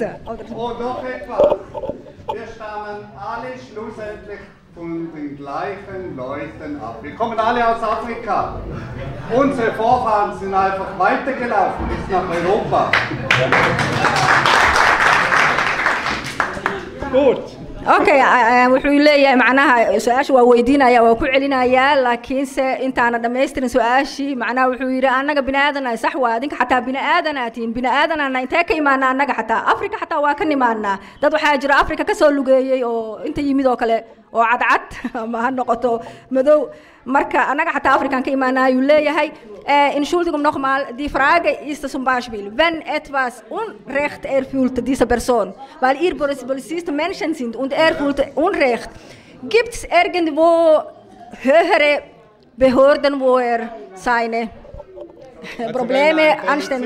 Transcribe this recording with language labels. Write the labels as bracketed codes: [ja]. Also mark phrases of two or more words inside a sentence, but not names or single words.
[de] und noch etwas wir stammen alle schlussendlich von den gleichen Leuten ab. Wir kommen alle aus Afrika. Unsere Vorfahren sind einfach weitergelaufen bis nach Europa. Gut. [so] Okay, wuxuu leeyahay macnaha su'aasha waa weydiinaya waa ku celinaya laakiin se intaana dhameystirin su'aashii macnaha wuxuu yiri anaga bini aadan sax waa adinka xataa bini aadanaatiin bini aadanana intee ka imaanaa anaga xataa Afrika xataa waa ka nimaanaa dad waxaa jira Afrika ka soo lugeeyay oo inta yimid oo kale oo cadcad ama ha noqoto madow marka anaga xataa Afrikaan ka imaanaa ayuu leeyahay [de] Entschuldigung nochmal, die Frage ist zum Beispiel, wenn etwas Unrecht erfüllt diese Person, weil ihr Polizisten Menschen sind und er fühlt Unrecht, gibt es irgendwo höhere Behörden, wo er seine Probleme anstellen?